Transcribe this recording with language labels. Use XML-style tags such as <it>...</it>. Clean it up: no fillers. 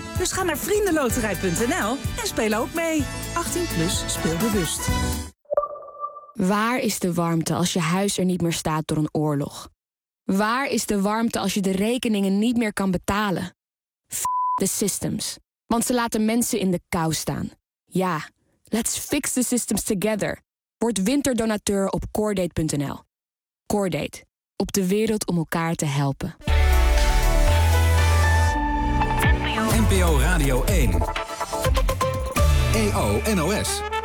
<nl>Dus ga naar vriendenloterij.nl en speel ook mee. 18+, speel bewust. Waar is de warmte als je huis er niet meer staat door een oorlog? Waar is de warmte als je de rekeningen niet meer kan betalen? F*** de systems. Want ze laten mensen in de kou staan.</nl> <en>Ja, let's fix the systems together.</en> <nl>Word winterdonateur op coredate.nl. Coredate. Op de wereld om elkaar te helpen. NPO Radio 1. EO NOS.</nl>